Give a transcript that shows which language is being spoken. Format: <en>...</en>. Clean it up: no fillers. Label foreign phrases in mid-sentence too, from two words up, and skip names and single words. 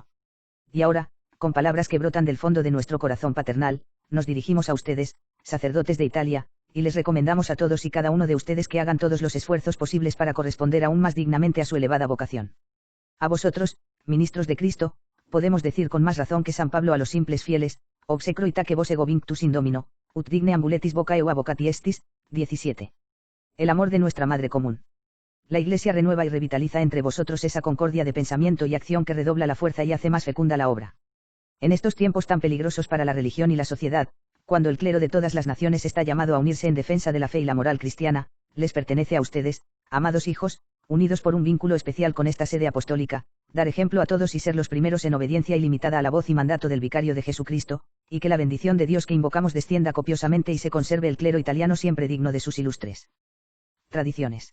<es>Y ahora, con palabras que brotan del fondo de nuestro corazón paternal, nos dirigimos a ustedes, sacerdotes de Italia, y les recomendamos a todos y cada uno de ustedes que hagan todos los esfuerzos posibles para corresponder aún más dignamente a su elevada vocación. A vosotros, ministros de Cristo, podemos decir con más razón que San Pablo a los simples fieles,</es> <la>obsecro itaque vos ego vinctus in domino, ut digne ambuletis vocae o avocati estis. 17.</la> <es>El amor de nuestra Madre común. La Iglesia renueva y revitaliza entre vosotros esa concordia de pensamiento y acción que redobla la fuerza y hace más fecunda la obra. En estos tiempos tan peligrosos para la religión y la sociedad, cuando el clero de todas las naciones está llamado a unirse en defensa de la fe y la moral cristiana, les pertenece a ustedes, amados hijos, unidos por un vínculo especial con esta sede apostólica, dar ejemplo a todos y ser los primeros en obediencia ilimitada a la voz y mandato del vicario de Jesucristo, y que la bendición de Dios que invocamos descienda copiosamente y se conserve el clero italiano siempre digno de sus ilustres tradiciones.</es>